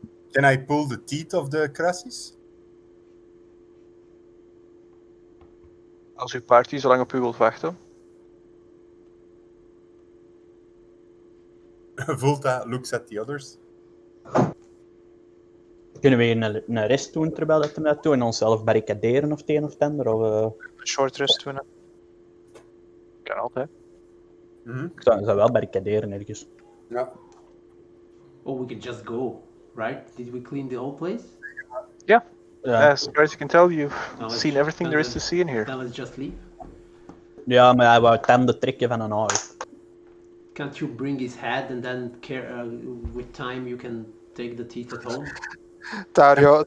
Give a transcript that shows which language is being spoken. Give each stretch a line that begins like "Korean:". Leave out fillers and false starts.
English: Can I pull the teeth of the crassis?
Dutch: Als uw party zo lang op u wilt wachten.
English: Volta looks at the others.
Dutch: Kunnen we hier een rest doen terwijl dat we dat doen en onszelf barricaderen of het een of het ander? Of, Een short rest doen. Kan altijd. ik zou wel barricaderen ergens. Ja.
English: Oh, we can just go, right? Did we clean the whole place?
Dutch: Ja.
English: As far as you can tell, you've No, let's seen everything there is to let's- see in here. Then let's just leave.
Dutch: Ja, maar hij wou tanden trekken van een haai.
English: Can't you bring his head and then with time you can take the teeth at home?